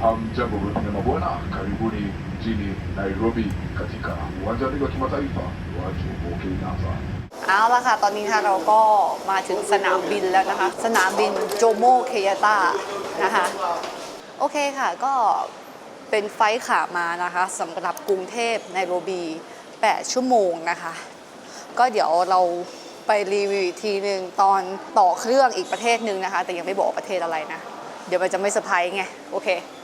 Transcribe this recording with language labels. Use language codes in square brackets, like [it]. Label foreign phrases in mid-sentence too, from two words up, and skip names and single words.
[sw] Jambo na mabwana, karibuni mjini Nairobi katika uwanja wa kimataifa wa Jomo Kenyatta. [th] เอาละค่ะ ตอนนี้ค่ะเราก็มาถึงสนามบินแล้วนะคะ สนามบินโจโมเคยาตานะคะ โอเคค่ะ ก็เป็นไฟล์ขามานะคะสำหรับกรุงเทพไนโรบี 8 ชั่วโมงนะคะ ก็เดี๋ยวเราไปรีวิวอีกทีหนึ่งตอนต่อเครื่องอีกประเทศหนึ่งนะคะ แต่ยังไม่บอกประเทศอะไรนะ เดี๋ยวมันจะไม่เซอร์ไพรส์ไง โอเค